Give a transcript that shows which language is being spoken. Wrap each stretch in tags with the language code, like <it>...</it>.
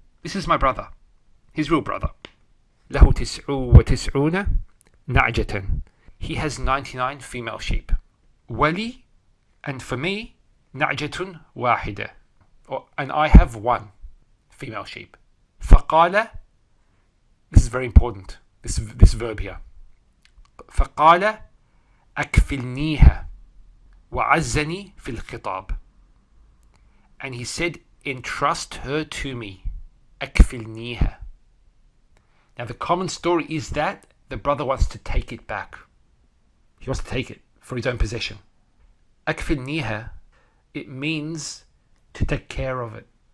<en>This is my brother. His real brother.</en> <ar>Lahu tis'u wa tis'una na'jatan.</ar> <en>He has 99 female sheep.</en> <ar>Wali,</ar> <en>and for me,</en> <ar>na'jatun wahida.</ar> <en>And I have one female sheep.</en> <ar>فقال,</ar> <en>this is very important, this verb here.</en> <ar>فقال أكفلنيها وعزني في الخطاب.</ar> <en>And he said, entrust her to me.</en> <ar>أكفلنيها.</ar> <en>Now the common story is that the brother wants to take it back. He wants to take it for his own possession. أكفلنيها, it means to take care of it.</en>